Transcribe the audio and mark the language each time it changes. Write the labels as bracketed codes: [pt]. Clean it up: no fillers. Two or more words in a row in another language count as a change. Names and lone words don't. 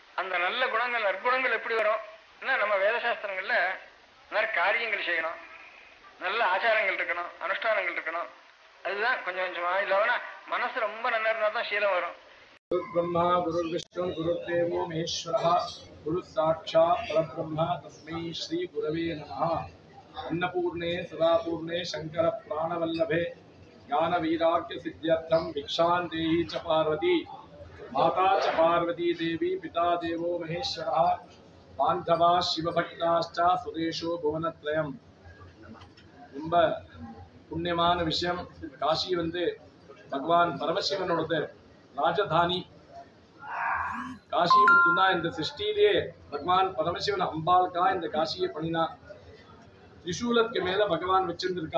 [ta] அந்த நல்ல குணங்கள் நற்குணங்கள் எப்படி வரும்? நம்ம வேத சாஸ்திரங்கள்ல நிறைய காரியங்கள் செய்யணும், நல்ல ஆச்சாரங்கள் இருக்கணும், அனுஷ்டானங்கள் இருக்கணும். அதுதான் கொஞ்சம் கொஞ்சமா இல்லைன்னா மனசு ரொம்ப நல்லா இருந்தா தான் சீலம் வரும். [sa] गुरु ब्रह्मा गुरु विष्णु गुरु देवो महेश्वरः गुरु साक्षात् परब्रह्म तस्मै श्री गुरवे नमः. अन्नपूर्णे सदापूर्णे शंकर प्राणवल्लभे ज्ञान वैराग्य सिद्ध्यर्थम भिक्षां देहि च पार्वती माता च पार्वती देवी पिता देवो महेश्वरः बांधवा शिवभक्ताश्च सुदेशो भुवनत्रयम्. [ta] ரொம்ப புண்ணியமான விஷயம். காசி வந்து பகவான் பரமசிவனோட ராஜதானி. காசி முத்துனா இந்த சிருஷ்டியிலே பகவான் பரமசிவன் அம்பாளுக்கா இந்த காசியை பண்ணினா. திரிசூலத்துக்கு மேல பகவான் வச்சிருந்திருக்கா.